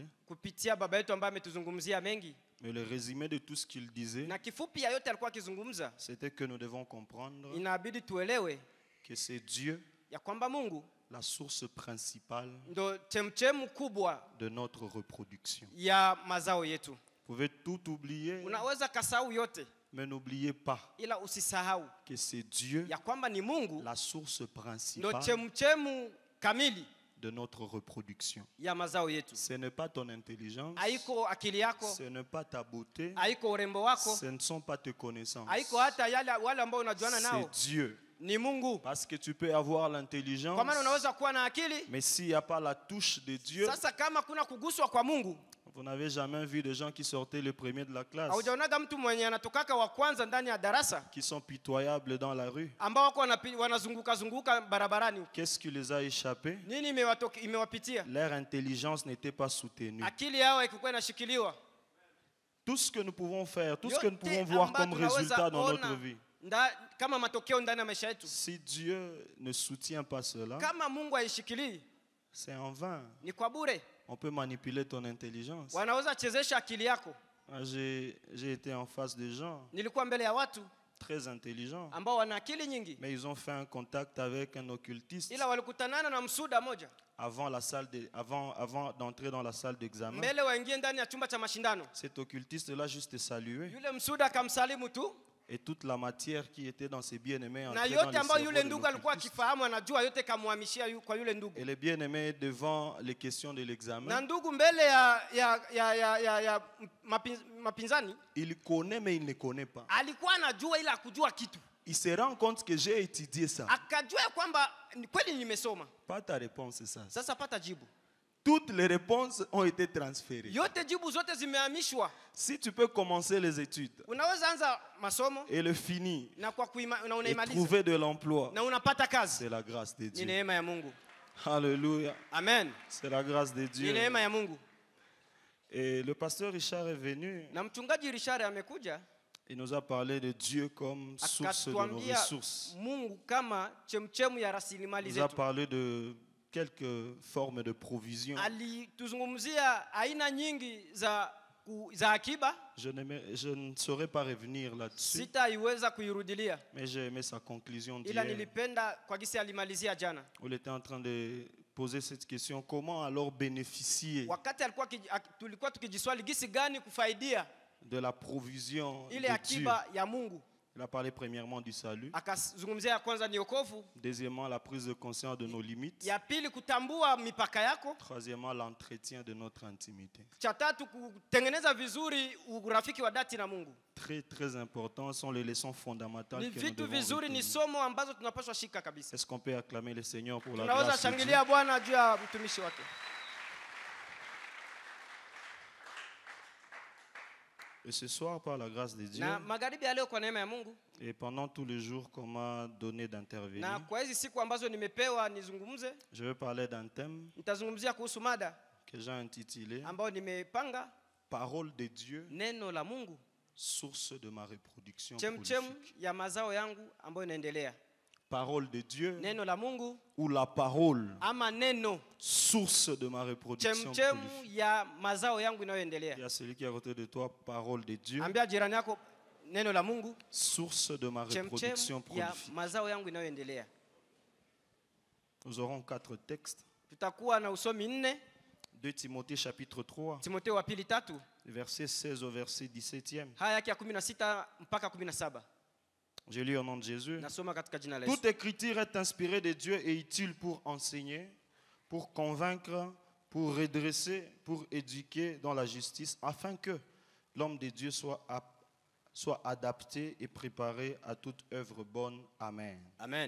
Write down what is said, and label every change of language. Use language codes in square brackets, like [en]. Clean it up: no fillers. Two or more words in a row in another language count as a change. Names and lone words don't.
[sw] kupitia baba yetu ambaye ametuzungumzia mengi, [fr] Mais le résumé de tout ce qu'il disait, [sw] na kifupi ya yote alikuwa akizungumza, [fr] c'était que nous devons comprendre [sw] inabidi tuelewe [fr] que c'est Dieu [sw] ya kwamba Mungu [fr] la source principale [sw] ndo chemchemu kubwa [fr] de notre reproduction. [sw] ya mazao yetu. [fr] Vous pouvez tout oublier, [sw] Unaweza kasahau yote, [fr] mais n'oubliez pas [sw] ila usisahau [fr] que c'est Dieu [sw] ya kwamba ni Mungu [fr] la source [sw] ndo [fr] principale [sw] chemchemu kamili [fr] de notre reproduction. [sw] ya mazao yetu. [fr] Ce n'est pas ton intelligence, [sw] Haiko akili yako, [fr] ce n'est pas ta beauté, [sw] haiko urembo wako, [fr] ce ne sont pas tes connaissances. [sw] haiko hata wale ambao unajuana [fr] C'est [sw] nao. [fr] Dieu [sw] ni Mungu. [fr] Parce que tu peux avoir l'intelligence, [sw] Kwa maana unaweza kuwa na akili, [fr] mais s'il n'y a pas la touche de Dieu, [sw] sasa kama kuna kuguswa kwa Mungu, [fr] vous n'avez jamais vu de gens qui sortaient le premier de la classe, [sw] haujaonaga mtu mwenye anatokaka wa kwanza ndani ya darasa [fr] qui sont pitoyables dans la rue. [sw] ambao wako wanazunguka barabarani. [fr] Qu'est-ce qui les a échappés? [sw] Nini imewapitia? [fr] Leur intelligence n'était pas soutenue. [sw] Akili yao ikikuwa inashikiliwa. [fr] Tout ce que nous pouvons faire, tout ce que nous pouvons voir comme résultat dans notre vie, [sw] kama matokeo ndani ya maisha yetu, [fr] si Dieu ne soutient pas cela, [sw] kama Mungu haishikilii, [fr] c'est en vain. [sw] ni kwa bure. [fr] On peut manipuler ton intelligence. [sw] Wanaweza chezesha akili yako. [fr] J'ai été en face de gens [sw] Nilikuwa mbele ya watu [fr] très intelligents, [sw] ambao wana akili nyingi, [fr] mais ils ont fait un contact avec un occultiste [sw] ila walikutanana na msuda moja [fr] avant d'entrer dans la salle d'examen. [sw] mbele waingie ndani ya chumba cha mashindano. [fr] Cet occultiste-là juste salué, [sw] Yule msuda akamsalimu tu, [fr] et toute la matière qui était dans ses bien-aimés [sw] na [fr] entrait dans [sw] yote [fr] le [sw] ambayo [fr] cerveau [sw] yule [fr] de [sw] ndugu alikuwa [fr] l'occultiste. [sw] akifahamu anajua yote kamhamishia kwa yule ndugu. [fr] Et les bien-aimés, devant les questions de [sw] Na [fr] l'examen, [sw] ndugu mbele ya mapinzani [fr] il connaît mais il ne connaît pas. [sw] alikuwa anajua ila hakujua kitu. [fr] Il se rend compte que j'ai étudié ça. [sw] Akajua kwamba kweli nimesoma. [fr] Pas ta réponse, c'est ça. [sw] Sasa pata jibu. [fr] Toutes les réponses ont été transférées. [sw] Yote jibu zote zimehamishwa. [fr] Si tu peux commencer les études [sw] Unaweza anza masomo [fr] et le finir [sw] na kwa [fr] et [sw] unaimaliza [fr] trouver de l'emploi, [sw] na unapata kazi. [fr] c'est la grâce de [sw] Ni [fr] Dieu. [sw] neema ya Mungu. [fr] Alléluia. Amen. C'est la grâce de [sw] Ni [fr] Dieu. [sw] neema ya Mungu. [fr] Et le pasteur Richard est venu. [sw] Na mchungaji Richard amekuja [fr] Il nous a parlé de Dieu comme source de nos [sw] akatuambia [fr] ressources. [sw] Mungu kama chemchemu ya rasilimali [fr] Il nous a [sw] zetu. [fr] parlé de quelques formes de provision. [sw] Alituzungumzia aina nyingi za akiba. [fr] Je ne saurais pas revenir là-dessus, [sw] Sitaiweza kuirudilia, [fr] mais j'ai aimé sa conclusion [sw] ila [fr] d'hier. [sw] nilipenda kwa gisi alimalizia jana, [fr] Où il était en train de poser cette question, comment alors bénéficier [sw] wakati tulikuwa tukijiswali gisi gani kufaidia [fr] de la provision [sw] ile [fr] de Dieu. [sw] akiba ya Mungu. [fr] Il a parlé premièrement du salut, [sw] Akazungumzia ya kwanza ni wokovu, [fr] deuxièmement la prise de conscience de nos limites, [sw] ya pili kutambua mipaka yako, [fr] troisièmement l'entretien de notre intimité. [sw] cha tatu kutengeneza vizuri urafiki wa dhati na Mungu. [fr] Très très important, sont les leçons fondamentales [sw] Ni [fr] que nous [sw] vitu [fr] devons [sw] vizuri, ni [fr] retenir. [sw] somo ambazo tunapaswa shika kabisa. [fr] Est-ce qu'on peut acclamer le Seigneur pour la [sw] Tunaweza [fr] grâce de Dieu? [sw] shangilia Bwana juu ya mtumishi wake. [fr] Et ce soir, par la grâce de Dieu, [sw] Na magharibi ya leo kwa neema ya Mungu, [fr] et pendant tous les jours qu'on m'a donné d'intervenir, [sw] na kwa hizi siku ambazo nimepewa nizungumze, [fr] je vais parler d'un thème [sw] nitazungumzia kuhusu mada [fr] que j'ai intitulé [sw] ambayo nimepanga, [fr] Parole de Dieu, [sw] neno la Mungu, [fr] source de ma reproduction [sw] chemchemu [fr] prolifique. [sw] ya mazao yangu ambayo inaendelea. [fr] Parole de Dieu [sw] Neno la Mungu [fr] ou la parole, [sw] ama neno, [fr] source de ma reproduction [sw] chemchemu [fr] prolifique. [sw] ya mazao yangu [fr] Il [sw] inayoendelea. [fr] y a celui qui est à côté de toi, parole de Dieu, [sw] Ambia jirani yako, neno la Mungu, [fr] source de ma reproduction [sw] chemchemu ya [fr] prolifique. [sw] mazao yangu inayoendelea. [fr] Nous aurons 4 textes. [sw] Tutakuwa na usomi 4, [fr] 2 Timothée chapitre 3, [sw] Timotheo wa pili 3, [fr] verset 16 au verset 17e. [sw] haya yake ya 16 mpaka 17. [fr] Je lis au nom de Jésus. [sw] Nasoma katika jina la Yesu. [fr] Toute écriture est inspirée de Dieu et utile pour enseigner, pour convaincre, pour redresser, pour éduquer dans la justice, afin que l'homme de Dieu soit adapté et préparé à toute œuvre bonne. Amen. Amen.